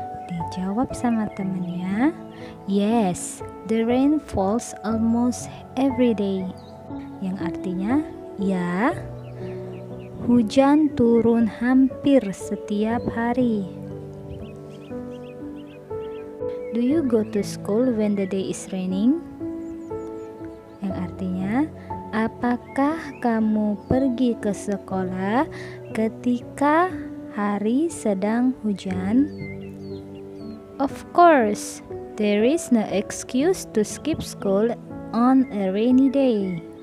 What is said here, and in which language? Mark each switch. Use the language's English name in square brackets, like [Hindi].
[Indonesian] Dijawab sama temannya, [English] yes, the rain falls almost every day, [Indonesian] yang artinya ya, hujan turun hampir setiap hari. [English] Do you go to school when the day is raining? [Indonesian] Yang artinya, apakah kamu pergi ke sekolah ketika hari sedang hujan? [English] Of course, there is no excuse to skip school on a rainy day.